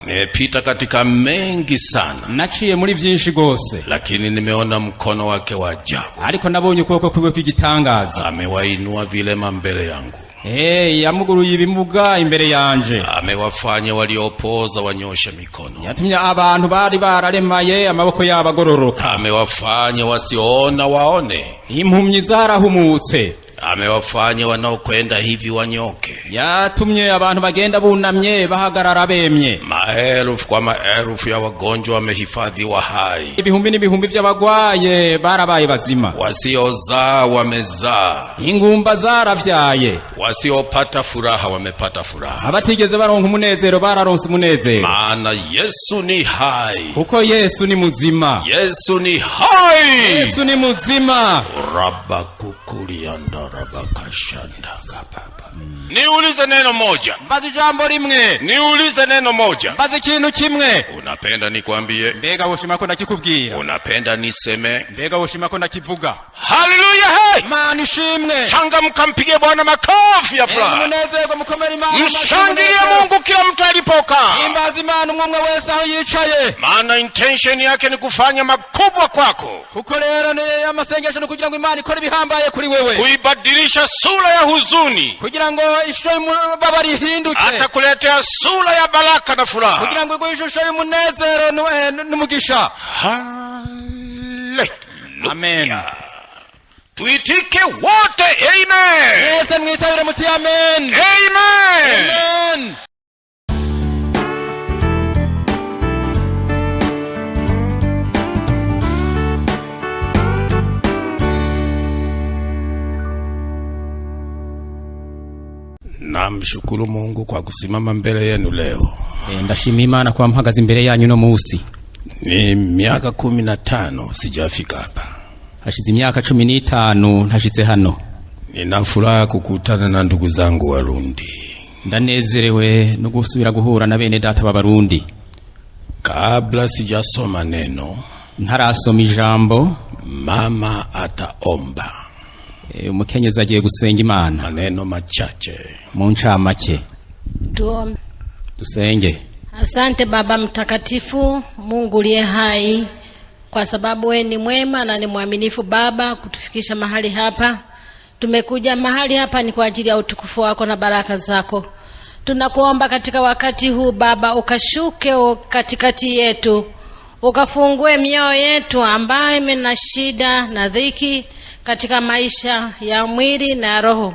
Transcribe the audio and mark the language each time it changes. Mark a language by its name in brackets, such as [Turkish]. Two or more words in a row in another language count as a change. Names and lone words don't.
[Swahili] Nimepita katika mengi sana, [Rundi] naciye muri vyinshi gose, [Swahili] lakini nimeona mkono wake wa ajabu. [Rundi] Ariko nabonye ukuboko kwiwe kw'igitangaza. [Swahili] Amewainua vilema mbele yangu. [Rundi] Yamuguruye ibimuga imbere yanje. [Swahili] Amewafanya waliopooza wanyoshe mikono. [Rundi] Yatumye abantu bari bararemaye amaboko yabo agororoka. [Swahili] Amewafanya wasioona waone. [Rundi] Impumyi zarahumutse. [Swahili] Amewafanya wanaokwenda hivi wanyoke. [Rundi] Yatumye abantu bagenda bunamye bahagarara bemye. [Swahili] Maelfu kwa maelfu ya wagonjwa wamehifadhiwa hai. [Rundi] Ibihumbi n'ibihumbi vy'abagwaye barabaye bazima. [Swahili] Wasiozaa wamezaa. [Rundi] Ingumba zaravyaye. [Swahili] Wasiopata furaha wamepata furaha. [Rundi] Abatigeze baronka umunezero bararonse umunezero. [Swahili] Maana Yesu ni hai. [Rundi] Kuko Yesu ni muzima. [Swahili] Yesu ni hai. [Rundi] Yesu ni muzima. Rabakukulianda rabakashanda kapapa. [Swahili] Niulize neno moja. [Rundi] Bazi jambo limwe. [Swahili] Niulize neno moja. [Rundi] Bazi kintu kimwe. [Swahili] Unapenda nikwambie? [Rundi] Mbega woshima ko ndakikubwira. [Swahili] Unapenda niseme? [Rundi] Mbega woshima ko ndakivuga. [Swahili] Haleluya! Hey! [Rundi] Imana ishimwe. [Swahili] Changamka, mpige Bwana makofi ya furaha. [Rundi] Munezero mukomere Imana. [Swahili] Mshangilie Mungu kila mtu alipokaa. [Rundi] Imbaza Imana umwe wese aho yicaye. [Swahili] Maana intention yake ni kufanya makubwa kwako. [Rundi] Kuko rero ni amasengesho no kugira ngo Imana ikore bihambaye kuri wewe. [Swahili] Kuibadilisha sura ya huzuni. [Rundi] Kugira ngo ishusho y'umubabaro ihinduke. [Swahili] Atakuletea sura ya baraka na furaha. [Rundi] Kugira ngo ishusho y'umunezero n'umugisha. [Swahili] Haleluya. Amen. Tuitike wote amen. [Rundi] Yesu mwitabire muti amen. [Swahili] Amen. [Rundi] Amen. [Swahili] Namshukuru Mungu kwa kusimama mbele yenu leo. [Rundi] Ndashima Imana kwa mpagaze imbere yanyu no musi. [Swahili] Ni miaka 15 sijafika hapa. [Rundi] Hashize imyaka 15 ntashitse hano. [Swahili] Nina furaha kukutana na ndugu zangu Warundi. [Rundi] Ndanezerewe no gusubira guhura na bene data b'Abarundi. [Swahili] Kabla sijasoma neno, [Rundi] ntarasoma ijambo, [Swahili] mama ataomba. [Rundi] Umukenyezi agiye gusenga Imana. [Swahili] Maneno machache. [Rundi] Mu ncamake. [Swahili] Tuombe. [Rundi] Tusenge. [Swahili] Asante Baba mtakatifu, Mungu uliye hai, kwa sababu wewe ni mwema na ni mwaminifu Baba kutufikisha mahali hapa. Tumekuja mahali hapa ni kwa ajili ya utukufu wako na baraka zako. Tunakuomba katika wakati huu Baba, ukashuke katikati yetu, ukafungue mioyo yetu ambayo imena shida na dhiki katika maisha ya mwili na roho.